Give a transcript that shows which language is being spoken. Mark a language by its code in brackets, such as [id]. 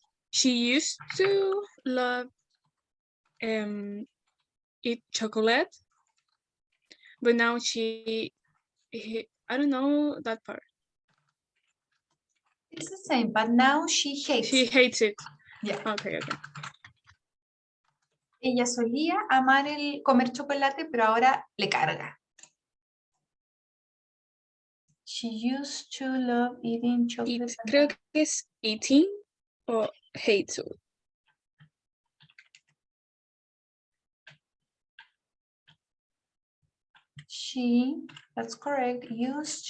[en] She used to love eat chocolate, but now I don't know that part. It's the same, but now she hates She it. hates it. Yeah. Okay, okay. [es] Ella solía amar comer chocolate, pero ahora le carga. [en] She used to love eating chocolate. [es] Creo que es eating o [en] hate to. She, that's correct, used